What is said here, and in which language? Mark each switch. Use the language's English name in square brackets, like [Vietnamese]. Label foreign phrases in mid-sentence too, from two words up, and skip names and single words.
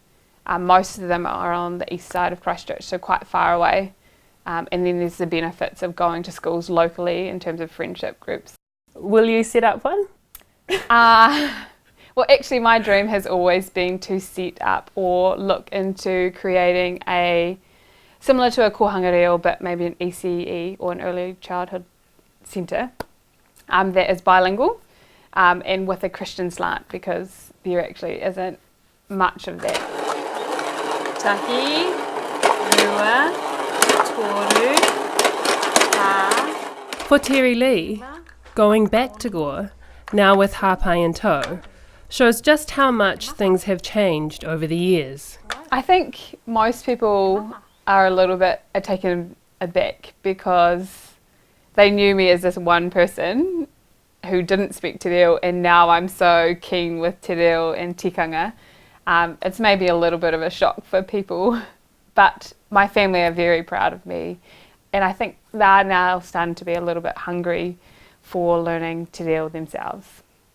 [English] Most of them are on the east side of Christchurch, so quite far away, and then there's the benefits of going to schools locally in terms of friendship groups. Will you set up one? Well, actually my dream has always been to set up or look into creating similar to a [Māori] kohanga reo, [English] but maybe an ECE or an early childhood centre that is bilingual and with a Christian slant, because there actually isn't much of that. [Māori] Tahi, rua, toru, ta. [English] For Terri-Leigh, going back to Gore, now with Hāpai in tow, shows just how much things have changed over the years. I think most people are a little bit taken aback because they knew me as this one person who didn't speak [Māori] te reo, [English] and now I'm so keen with [Māori] te reo [English] and tikanga. It's maybe a little bit of a shock for people, but my family are very proud of me, and I think they're now starting to be a little bit hungry for learning [Māori] te reo [English] themselves.